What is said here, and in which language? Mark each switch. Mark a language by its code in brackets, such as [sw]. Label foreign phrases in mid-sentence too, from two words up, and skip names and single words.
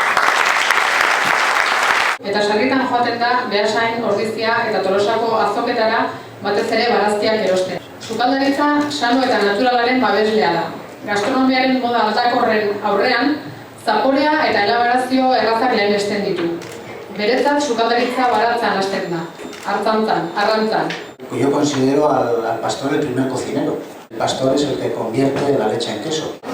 [eu] Eta sarritan joaten da Beasain, Ordizia eta Tolosako azoketara batez ere barazkiak erosten. Sukaldaritza sano eta naturalaren babeslea da. Gastronomiaren moda aldakorren aurrean, zaporea eta elaborazio errazak lehenesten ditu. Beretzat sukaldaritza baratzan hasten da, hartzantzan, arrantzan. [es] Yo considero al pastor el primer cocinero. El pastor es el que convierte la leche en queso.